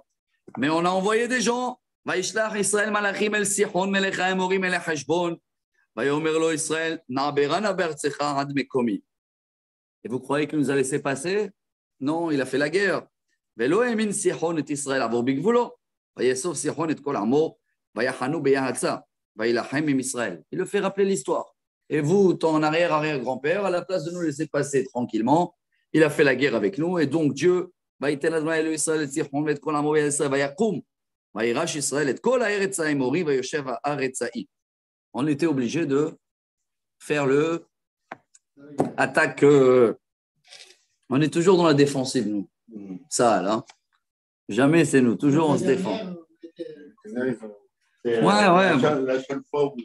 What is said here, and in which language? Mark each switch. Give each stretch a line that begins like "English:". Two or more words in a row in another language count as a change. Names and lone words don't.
French: Mais on a envoyé des gens.
Hebrew: וישלח ישראל מלאכים אל סיחון מלך האמורים מלך חשבון, ויאמר לו ישראל, נעברה נא בארצך עד מקומי.
French: Et vous croyez qu'il nous a laissé passer? Non, il a fait la guerre.
Hebrew: ולא האמין סיחון את ישראל לעבור בגבולו, ויאסוף סיחון את כל עמו, ויחנו ביעצה, וילחם עם ישראל.
French: Il le fait rappeler l'histoire. Et vous, ton arrière-arrière-grand-père, à la place de nous laisser passer tranquillement, il a fait la guerre avec nous, et donc Dieu,
Hebrew: ויתן אדוני אלוהי ישראל את סיחון ואת כל עמו ויעצה, ויקום. וירש ישראל את כל הארץ האמורי ויושב הארץ ההיא.
French: On était obligé de faire le attaque. On est toujours dans la défensive, nous. Ça, là. Jamais c'est nous. Toujours on se défend. Ouais. La seule fois où...